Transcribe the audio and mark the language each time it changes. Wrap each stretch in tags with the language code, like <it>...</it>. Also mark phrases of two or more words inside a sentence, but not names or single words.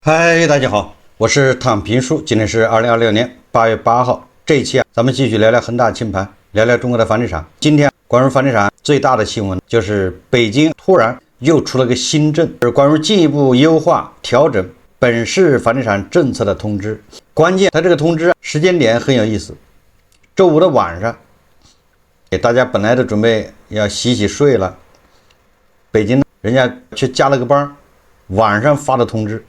<zh>嗨，大家好，我是躺平叔，今天是2026年8月8号。這一期咱們繼續聊聊恒大清盤，聊聊中國的房地產。今天關於房地產最大的新聞就是北京突然又出了個新政，是關於進一步優化調整本市房地產政策的通知。關鍵它這個通知時間點很有意思，周五的晚上，大家本來都準備要洗洗睡了，北京人家去加了個班，晚上發的通知。</zh>